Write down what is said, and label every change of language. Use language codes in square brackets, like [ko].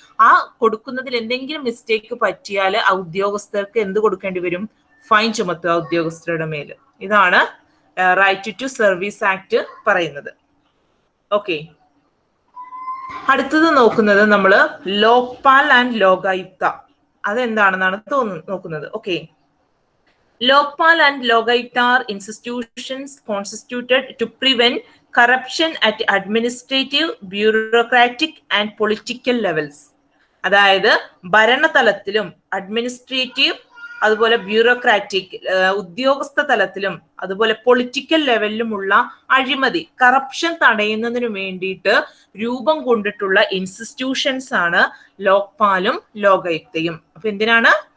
[ml] ആ കൊടുക്കുന്നതിൽ എന്തെങ്കിലും മിസ്റ്റേക്ക് പറ്റിയാൽ ആ ഉദ്യോഗസ്ഥർക്ക് എന്ത് കൊടുക്കേണ്ടി വരും? ഫൈൻ ചുമത്തുക ഉദ്യോഗസ്ഥരുടെ മേല്. ഇതാണ് റൈറ്റ് ടു സർവീസ് ആക്ട് പറയുന്നത്. ഓക്കെ, അടുത്തത് നോക്കുന്നത് നമ്മള് ലോക്പാൽ ആൻഡ് ലോകായുക്ത. അതെന്താണെന്നാണ് നോക്കുന്നത്. [en] Okay, Lokpal and Lokayukta are institutions constituted to prevent corruption at administrative, bureaucratic and political levels. [ml] അതായത് ഭരണതലത്തിലും അഡ്മിനിസ്ട്രേറ്റീവ് അതുപോലെ ബ്യൂറോക്രാറ്റിക് ഉദ്യോഗസ്ഥ തലത്തിലും അതുപോലെ പൊളിറ്റിക്കൽ ലെവലിലുമുള്ള അഴിമതി കറപ്ഷൻ തടയുന്നതിന് വേണ്ടിയിട്ട് രൂപം കൊണ്ടിട്ടുള്ള ഇൻസ്റ്റിറ്റ്യൂഷൻസ് ആണ് ലോക്പാലും ലോകായുക്തയും. അപ്പൊ എന്തിനാണ്?